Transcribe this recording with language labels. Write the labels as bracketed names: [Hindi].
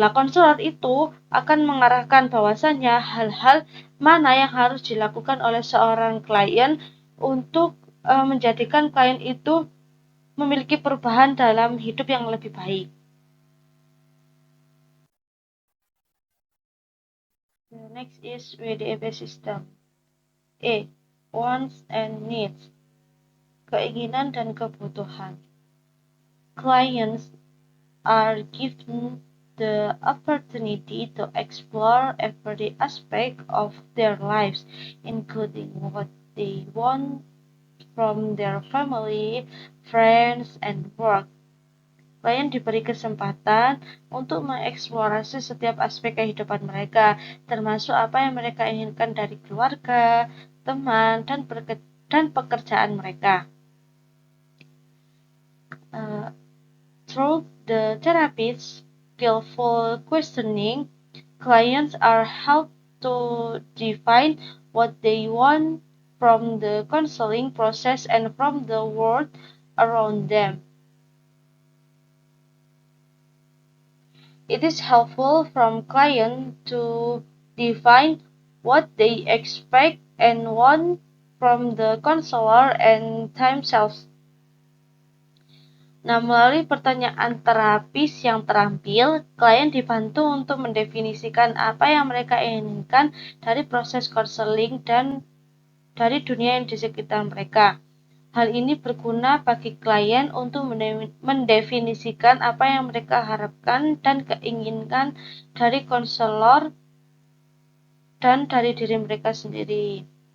[Indonesian] Nah, konselor itu akan mengarahkan bahwasannya hal-hal mana yang harus dilakukan oleh seorang klien untuk menjadikan klien itu memiliki perubahan dalam hidup yang lebih baik. [English] The next is WDEP system. Wants and needs. [Indonesian] Keinginan dan kebutuhan. [English] Clients are given the opportunity to explore every aspect of their lives, including what they want from their family, friends, and work. [Indonesian] Klien diberi kesempatan untuk mengeksplorasi setiap aspek kehidupan mereka, termasuk apa yang mereka inginkan dari keluarga, teman, dan pekerjaan mereka. [English] Through the therapist's skillful questioning, clients are helped to define what they want from the counseling process and from the world around them. It is helpful for clients to define what they expect and want from the counselor and themselves. [Indonesian] Nah, melalui pertanyaan terapis yang terampil, klien dibantu untuk mendefinisikan apa yang mereka inginkan dari proses konseling dan dari dunia yang di sekitar mereka. Hal ini berguna bagi klien untuk mendefinisikan apa yang mereka harapkan dan keinginkan dari konselor dan dari diri mereka sendiri.